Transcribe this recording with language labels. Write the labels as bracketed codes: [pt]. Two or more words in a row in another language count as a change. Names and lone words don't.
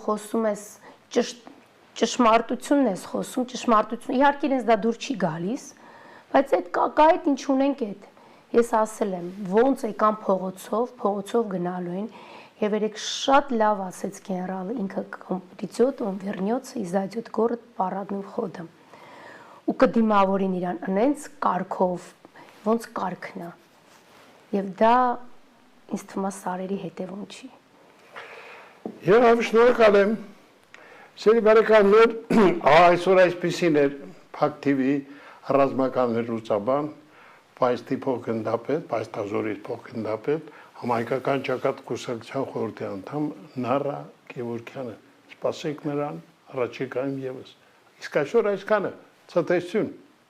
[hy] խոսում ես ճշմարտությունն ես խոսում, ճշմարտություն, իհարկե ինձ դա դուր չի գալիս, բայց այդ կա այդ ինչ ունենք այդ։ Ես ասել եմ, ոնց եկան փողոցով գնալու են, եւ երեք շատ լավ ասեց գեներալը, ինքը կոմպետիցիոտ, [ru] он вернется и зайдет город парадным ходом։ [hy] Ու կդիմավորին իրան անենց կարգով, ոնց կարգն է։ Եվ դա ինձ թվում է սարերի հետևում չի։ Եվ շնորհակալ եմ։ Սերի բարեկամներ, այսօր այսպիսին էր Փակ TV ռազմական վերլուծաբան, Պայստի փոխգնդապետ, Պայստազորից փոխգնդապետ, համայնքական ճակատ կուսակցության խորհրդի անդամ Նարա Գևորգյանը։ Սպասենք նրան առաջիկայում եւս։ Իսկ այսօր այսքանը, ցտեսություն։